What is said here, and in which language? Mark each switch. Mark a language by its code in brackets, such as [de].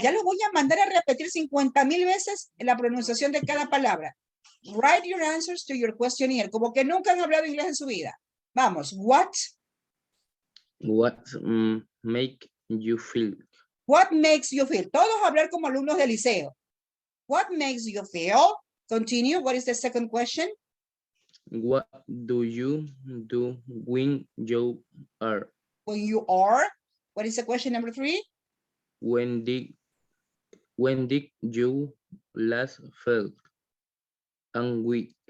[es] Ya los voy a mandar a repetir 50,000 veces la pronunciación de cada palabra. [en] Write your answers to your questionnaire. [es] Como que nunca han hablado inglés en su vida. Vamos. [en] What make you feel? What makes you feel? [es] Todos hablar como alumnos de liceo. [en] What makes you feel? Continue. What is the second question? What do you do when you are? When you are. What is the question number 3? When did you last feel? and we.